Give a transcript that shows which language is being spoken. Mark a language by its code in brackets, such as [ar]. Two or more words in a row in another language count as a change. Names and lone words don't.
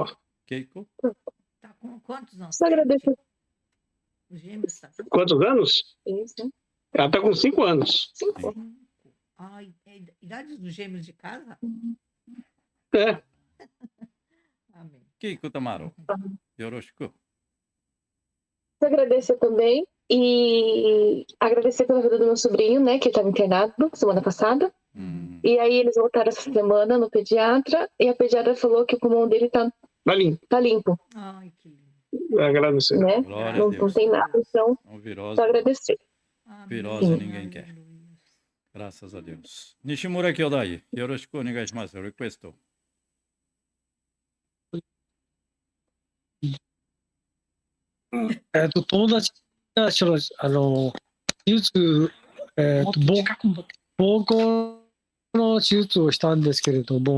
[pt] Keiko? Tá com quantos anos? Só agradeço. Os gêmeos tá com Quantos anos? Isso. Ela está com 5 anos. 5. 5. Ai, idade dos gêmeos de casa? É. Amém. Keiko Tamaro. Yoroshiku. Só agradecer também e agradecer pela vida do meu sobrinho, né, que estava internado semana passada. E aí eles voltaram essa semana no pediatra e a pediatra falou que o pulmão dele tá limpo, Ai, que lindo. Agradecer. né? Glória a Não Deus. tem nada, então Uma virose. só agradecer. Amém. Virose ninguém quer. Aleluia. Graças a Deus. [ja] Nishimura Kyodai. Yoroshiku onegaishimasu. [pt] Requesto. [ja] 友達が手術、膀胱の手術をしたんですけれども、